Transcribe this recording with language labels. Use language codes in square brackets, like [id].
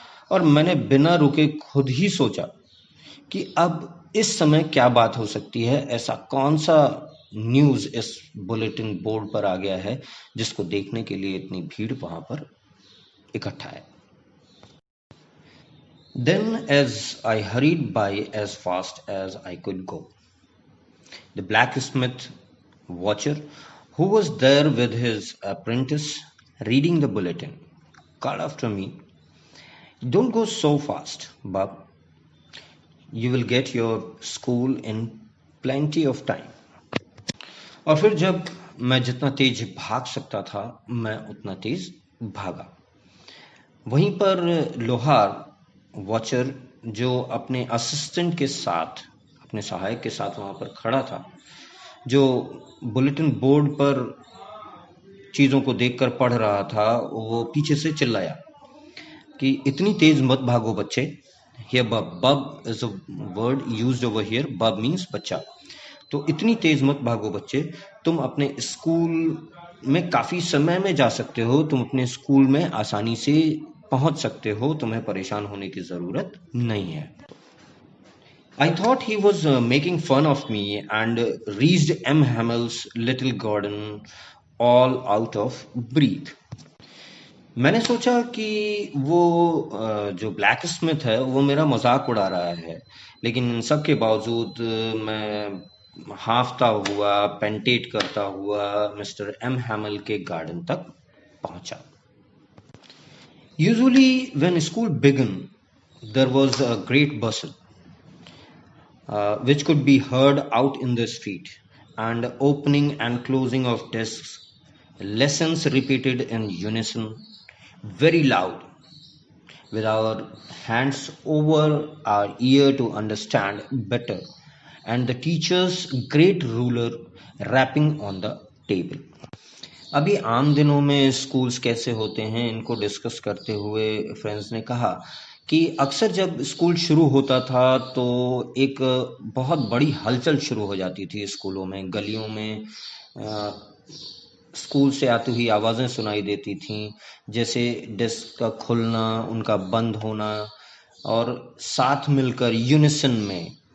[hi] और मैंने बिना रुके खुद ही सोचा कि अब इस समय क्या बात हो सकती है, ऐसा कौन सा न्यूज़ इस बुलेटिन बोर्ड पर आ गया है जिसको देखने के लिए इतनी भीड़ वहां पर इकट्ठा है। [en] Then, as I hurried by as fast as I could go, the blacksmith watcher, who was there with his apprentice reading the bulletin, called after me, "Don't go so fast, Bub. You will get your school in plenty of time." [hi] और फिर जब मैं जितना तेज भाग सकता था मैं उतना तेज भागा। वहीं पर लोहार वॉचर जो अपने असिस्टेंट के साथ, अपने सहायक के साथ वहां पर खड़ा था, जो बुलेटिन बोर्ड पर चीजों को देखकर पढ़ रहा था, वो पीछे से चिल्लाया कि इतनी तेज मत भागो बच्चे। [en] Here bub is a word used over here. Bub means बच्चा। [hi] तो इतनी तेज मत भागो बच्चे, तुम अपने स्कूल में काफी समय में जा सकते हो, तुम अपने स्कूल में आसानी से पहुंच सकते हो, तुम्हें परेशान होने की जरूरत नहीं है। [en] I thought he was making fun of me and reached M. Hamill's little garden all out of breath. [hi] मैंने सोचा कि वो जो ब्लैक स्मिथ है वो मेरा मजाक उड़ा रहा है, लेकिन इन सब के बावजूद मैं हाफता हुआ, पेंटेट करता हुआ मिस्टर एम हैमल के गार्डन तक पहुंचा। [en] Usually when school began, there was a great bustle, which could be heard out in the street, and opening and closing of desks, lessons repeated in unison, very loud, with our hands over our ear to understand better, and the teacher's great ruler rapping on the table. [hi] अभी आम दिनों में schools कैसे होते हैं इनको discuss करते हुए फ्रेंड्स ने कहा कि अक्सर जब स्कूल शुरू होता था तो एक बहुत बड़ी हलचल शुरू हो जाती थी स्कूलों में, गलियों में स्कूल से आती हुई आवाज़ें सुनाई देती थीं, जैसे डेस्क का खुलना, उनका बंद होना, और साथ मिलकर यूनिसन में